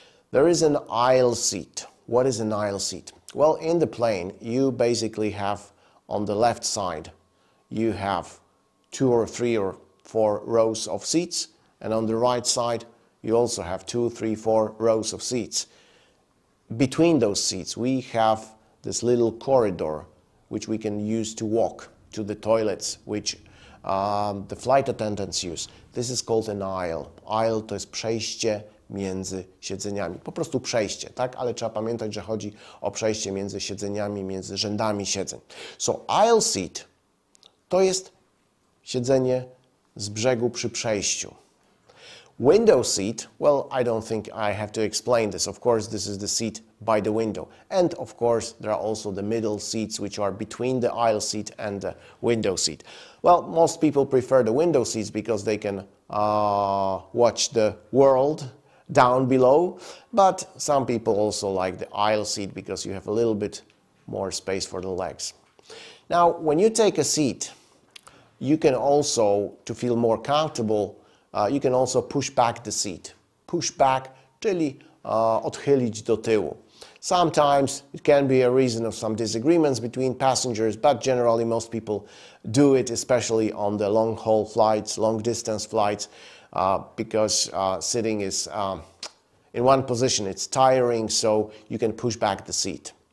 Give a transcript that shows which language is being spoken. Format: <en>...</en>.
<en>There is an aisle seat. What is an aisle seat? Well, in the plane, you basically have on the left side, you have 2 or 3 or 4 rows of seats, and on the right side, you also have 2, 3, 4 rows of seats. Between those seats, we have this little corridor, which we can use to walk to the toilets, which the flight attendants use. This is called an aisle.</en> <pl>Aisle to jest przejście między siedzeniami. Po prostu przejście, tak? Ale trzeba pamiętać, że chodzi o przejście między siedzeniami, między rzędami siedzeń. So aisle seat to jest siedzenie z brzegu przy przejściu.</pl> <en>Window seat, well, I don't think I have to explain this. Of course, this is the seat by the window. And of course, there are also the middle seats, which are between the aisle seat and the window seat. Well, most people prefer the window seats because they can watch the world down below. But some people also like the aisle seat because you have a little bit more space for the legs. Now, when you take a seat, you can also, to feel more comfortable, you can also push back the seat.</en> <pl>Push back, czyli odchylić do tyłu.</pl> <en>Sometimes it can be a reason of some disagreements between passengers, but generally most people do it, especially on the long-haul flights, long-distance flights, because sitting is in one position, it's tiring, so you can push back the seat.</en>